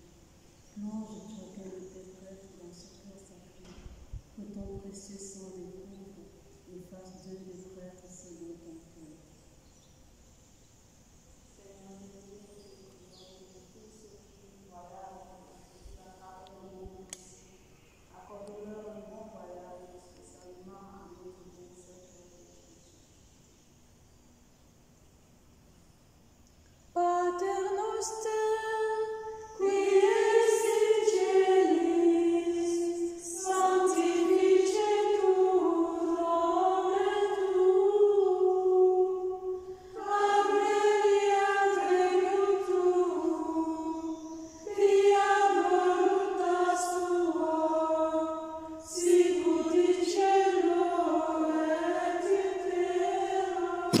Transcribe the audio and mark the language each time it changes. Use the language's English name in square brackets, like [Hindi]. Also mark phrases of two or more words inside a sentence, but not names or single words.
[French] Plonge chacun de tes prêtres dans ce cœur sacré, que ton précieux sang les couvre et fasse d'eux des prêtres selon ton cœur. Accorde-leur un bon voyage, spécialement à notre bon Seigneur. [Latin] Pater noster, qui es in celis, sanctificetur nomen tuum, adveniat regnum tuum, fiat voluntas tua, sicut in cielo et in terra.